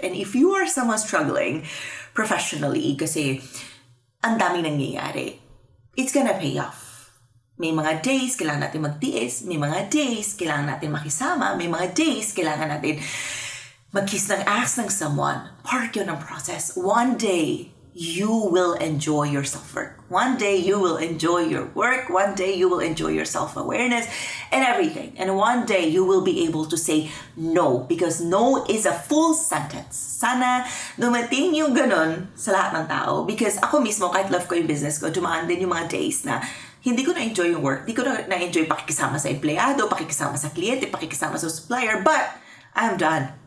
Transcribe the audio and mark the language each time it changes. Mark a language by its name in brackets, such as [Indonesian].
[English] And if you are someone struggling professionally, [Filipino] kasi ang daming nangyayari, [English] it's gonna pay off. [Filipino] May mga days kailangan natin magtiis, may mga days kailangan natin makisama, may mga days kailangan natin mag-kiss ng ass ng someone. Part yun ng process. [English] One day, you will enjoy your self-work. One day, you will enjoy your work. One day, you will enjoy your self-awareness and everything. And one day, you will be able to say no, because no is a full sentence. [Filipino] Sana dumating yung ganun sa lahat ng tao, because ako mismo, kahit love ko yung business ko, dumaan din yung mga days na hindi ko na-enjoy yung work. Hindi ko na-enjoy pakikisama sa empleyado, pakikisama sa kliyente, pakikisama sa supplier, [English] but I'm done.